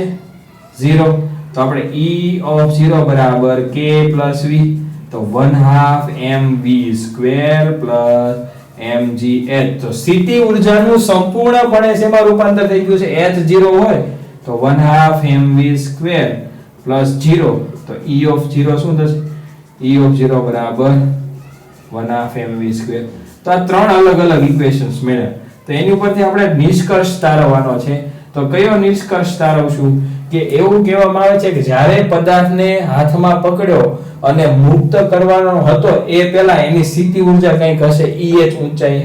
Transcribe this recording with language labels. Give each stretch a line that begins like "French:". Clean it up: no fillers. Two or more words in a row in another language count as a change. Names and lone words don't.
Gujarati: 0. તો આપણે
English: E of 0
Gujarati: બરાબર
English: k plus v.
Gujarati: તો 1/2 mv² plus mgh. તો સ્થિતિ ઊર્જાનું સંપૂર્ણપણે શેમાં રૂપાંતર થઈ ગયું છે? h 0 હોય તો 1/2 mv² plus 0. તો
English: E of 0
Gujarati: શું થશે?
English: E of 0
Gujarati: બરાબર 1/2 mv². તો આ ત્રણ અલગ અલગ ઇક્વેશન્સ મળ્યા. તો એની ઉપરથી આપણે નિષ્કર્ષ તારવવાનો છે. તો કયો નિષ્કર્ષ તારવશું? કે એવું કહેવામાં આવે છે કે જ્યારે પદાર્થને હાથમાં પકડ્યો અને મુક્ત કરવાનો હતો એ પહેલા એની સ્થિતિ ઊર્જા કંઈક હશે eh ઊંચાઈ.